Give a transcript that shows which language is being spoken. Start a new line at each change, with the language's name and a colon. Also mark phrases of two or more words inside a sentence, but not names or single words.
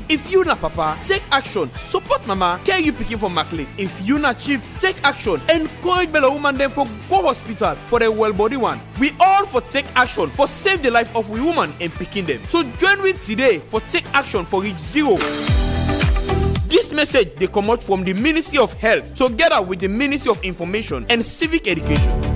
Nigerian Pidgin: If you na papa, take action, support mama, care you pikin for market. If you na chief, take action, encourage belle woman them for go hospital for the well body one. We all for take action for save the life of we woman and pikin them. So join with today for take action for reach zero. This message they come out from the Ministry of Health together with the Ministry of Information and Civic Education.